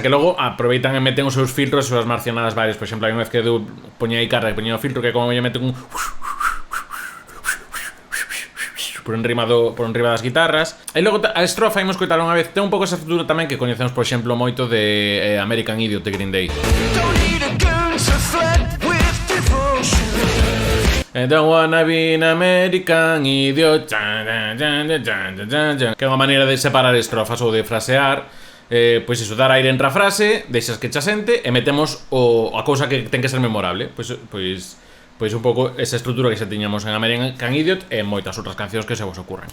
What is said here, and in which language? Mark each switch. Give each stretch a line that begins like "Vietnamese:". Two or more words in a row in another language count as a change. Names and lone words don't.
Galician: Que logo aproveitan e meten os seus filtros, as súas marcianadas varias. Por exemplo, hai unha vez que poñía aí carga e poñía o filtro que como me meten un por enriba das guitarras. E logo a estrofa, imos coitar unha vez, ten un pouco esa estrutura tamén que coñecemos, por exemplo, moito de American Idiot de Green Day.
English: I don't wanna be an American Idiot,
Galician: que é unha maneira de separar estrofas ou de frasear. Pois iso, dar aire entre a frase, deixas que cha sente e metemos a cousa que ten que ser memorable. Pois un pouco esa estrutura que xa tiñamos en American Idiot e en moitas outras cancións que se vos ocurren.